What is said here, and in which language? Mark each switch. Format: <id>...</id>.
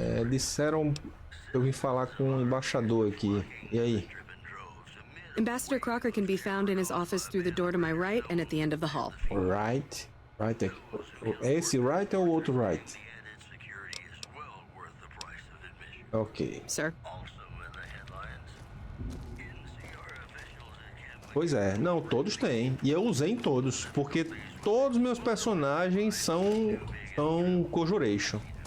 <pt>Disseram que eu vim falar com o embaixador aqui. E aí?</pt> <en>Ambassador Crocker can be found in his office through the door to my right and at the end of the hall. Right?</en> <pt>É esse right ou o outro right?</pt> <en>Ok. Sir?</en> <pt>Pois é, não, todos têm. E eu usei em todos, porque todos os meus personagens são Conjuration.</pt>